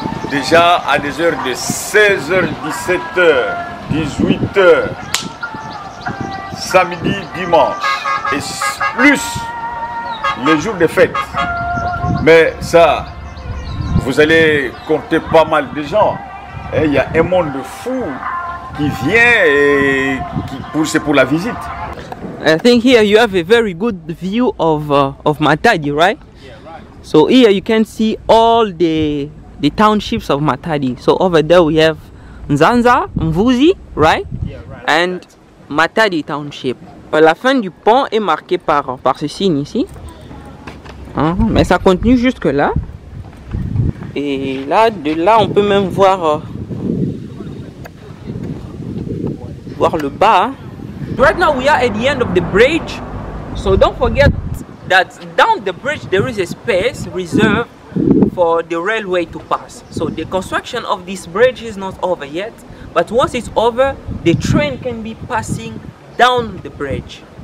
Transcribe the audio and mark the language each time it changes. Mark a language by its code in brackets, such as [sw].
[fr] Déjà à des heures de 16h, 17h, 18h, samedi, dimanche, et plus les jours de fête. Mais ça, vous allez compter pas mal de gens. Il y a un monde fou qui vient et qui pousse pour la visite. [en] I think here you have a very good view of Matadi, right? Yeah, right. So here you can see all the townships of Matadi. So over there we have Nzanza, Mvuzi, right? Yeah, right. And Matadi township. [fr] La fin du pont est marquée par ce signe ici. Hein, mais ça continue jusque là. Et là, de là, on peut même voir le bas. [en] Right now we are at the end of the bridge. So don't forget that down the bridge there is a space reserved for the railway to pass. So the construction of this bridge is not over yet. But once it's over, the train can be passing down the bridge.